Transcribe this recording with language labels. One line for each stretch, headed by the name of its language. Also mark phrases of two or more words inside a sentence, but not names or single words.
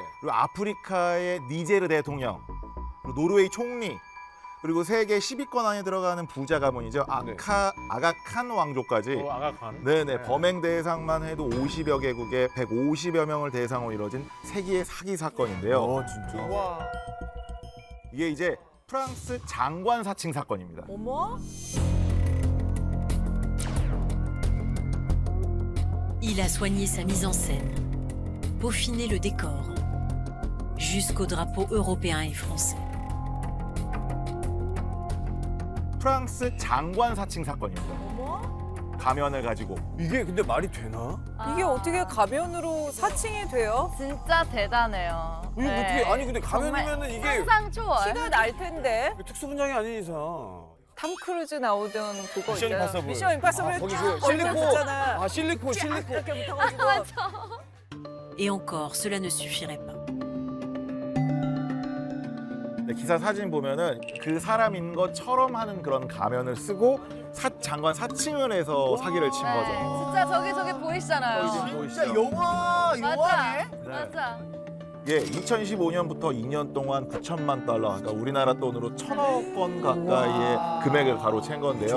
Korean: 그리고 아프리카의 니제르 대통령, 그리고 노르웨이 총리, 그리고 세계 10위권 안에 들어가는 부자 가문이죠. 아가칸 왕족까지. 아가칸. 네네. 범행 대상만 해도 50여 개국에 150여 명을 대상으로 이뤄진 세기의 사기 사건인데요. 진짜. 이게 이제 프랑스 장관 사칭 사건입니다. 어머?
French: Il a soigné sa mise en scène, peaufiné le décor, jusqu'au drapeau européen et français.
Korean: 프랑스 장관 사칭 사건입니다. 가면을 가지고. 이게 근데 말이 되나? 이게 어떻게 가면으로 사칭이 돼요? 진짜 대단해요. 이거 어떻게 아니 근데 가면이면은 이게 상상 초월. 티가 날 텐데. 특수 분장이 아닌 이상. 탐 크루즈 나오던 그거 미션 있잖아. 임파서블. 미션 임파서블 거기 쫙 그 실리콘. 올려줬잖아. 아 실리콘. 이렇게 붙어가지고.
French: Et encore, cela ne suffirait pas.
Korean: 네, 기사 사진 보면은 그 사람인 것처럼 하는 그런 가면을 쓰고 장관 사칭을 해서 사기를 친 거죠. 진짜 저기 보이시잖아요. 진짜 영화 맞아. 맞아. 예, 2015년부터 2년 동안 9천만 달러, 그러니까 우리나라 돈으로 1,000억 원 가까이의 금액을 가로챈 건데요.